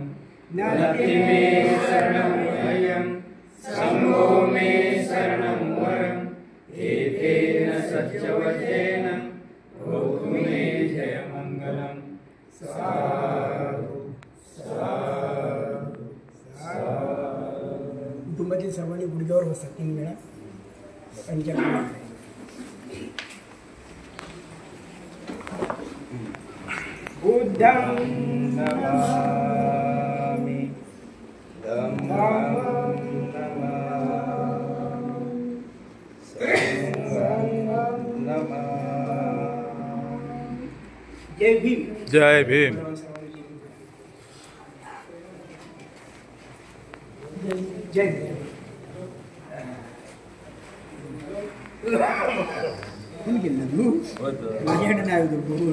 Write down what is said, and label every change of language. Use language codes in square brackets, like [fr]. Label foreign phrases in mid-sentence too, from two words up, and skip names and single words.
[pi] नाट्य मे शरणं संघो मे शरणं वरं एकेन सज्जवचेन होतु मे जयमंगलम्. साधु साधु साधु. [mr] कुटुंबातील सर्वांनी गुडघ्यावर बसा 3 वेळा. [pi] बुद्धं नमामि धम्मं नमामि संघं नमामि. [mr] जय भीम. जय भीम. जय भीम. कोण केलं तू? माझ्याकडे नाही होतं बोलून.